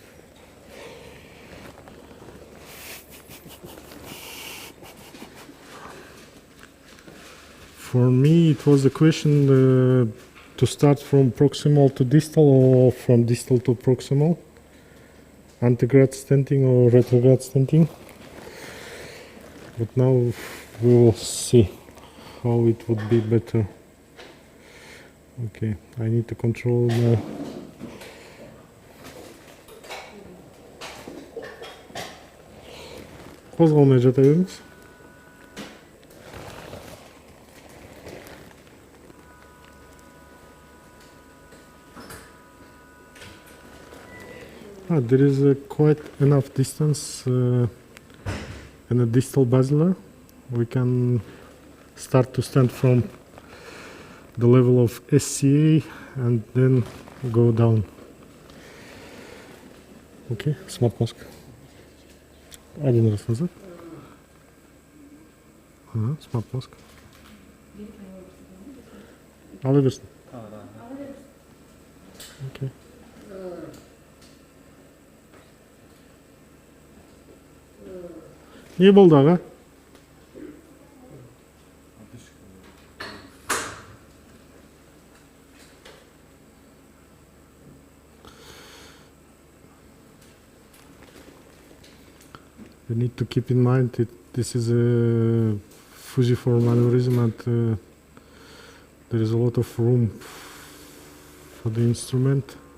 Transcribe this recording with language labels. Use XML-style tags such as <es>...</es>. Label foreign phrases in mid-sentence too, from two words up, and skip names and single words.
<en>For me, it was a question to start from proximal to distal or from distal to proximal, antegrade stenting or retrograde stenting. But now we will see how it would be better. Okay, I need to control the</en> <kk>қозғалмай жата беріңіз.</kk> <en>There is quite enough distance in a distal basilar. We can start to stand from the level of SCA and then go down. Okay, smart mask.</en> <ru>Один раз назад.</ru> <en>Smart mask.</en> <kk>Ала берсін. Okay. Не болды аға?</kk> <en>You need to keep in mind that this is a fusiform aneurysm and there is a lot of room for the instrument.</en>